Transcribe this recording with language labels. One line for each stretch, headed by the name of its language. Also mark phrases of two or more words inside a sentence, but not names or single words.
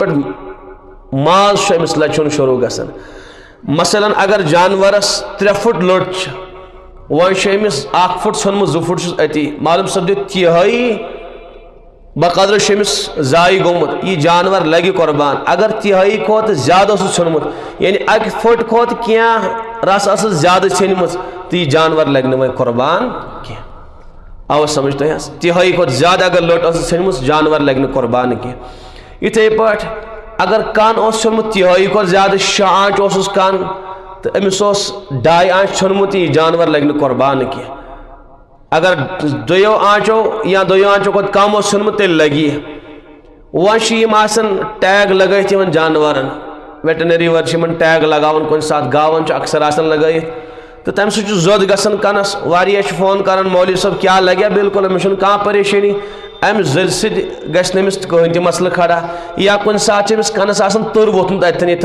Kashmiri: پٮ۪ٹھ ماز چھُ أمِس لچہِ ہُنٛد شروٗع گژھان مثلاً اگر جانورس 3 فُٹ لٔٹ چھِ وۄنۍ چھُ أمِس 1 فُٹ ژھٕنمُت 2 فُٹ چھُس أتی معلوٗم سپدِ تِہٲیی بقدر چھُ أمِس ضایہِ گوٚمُت یہِ جانور لگہِ قربان اگر تِہٲیی کھۄتہٕ زیادٕ اوسُس ژھیوٚنمُت یعنی 1 فُٹ کھۄتہٕ کینٛہہ رس ٲسٕس زیادٕ ژھیٚنمٕژ تہٕ یہِ جانور لگہِ نہٕ وۄنۍ قربان کینٛہہ آو
Urdu: سمجھتے ہیں
Kashmiri: تہائی کھت زیادہ اگر لوٹ ژھنمٕژ جانور لگہ نہٕ قربان کی یتھے پٲٹھۍ اگر کن اوس ژھنمُت تہائی کھت زیادہ 6 آنچ اوسُس کن تو أمس اوس 2 آنچ ژھنمُت یہ جانور لگہ نہٕ قربان کی اگر 2 آنچو یا 2 آنچو کھت کم اوس ژھنمُت تیٚلہِ لگہِ یہِ وۄنۍ چھِ یِم آسان ٹیگ لگٲیِتھ یِمن جانورن ویٹنری ور چھِ یِمن ٹیگ لگاوان کُنہِ ساتہٕ گاوَن چھُ اکثر آسان لگٲیِتھ تو تمہ سۭتۍ چھُ زوٚد گژھان کنس واریاہ چھِ فون کران مولوی صٲب کیٛاہ لگیا بالکل أمِس چھُنہٕ کانٛہہ پریشٲنی امہِ زٔرِ سۭتۍ گژھِ نہٕ أمِس کٕہٕنۍ تہِ مسلہٕ کھڑا یا کُنہِ ساتہٕ چھِ أمِس کنس آسان تٕر ووٚتھمُت اتٮ۪ن ییٚتٮ۪ن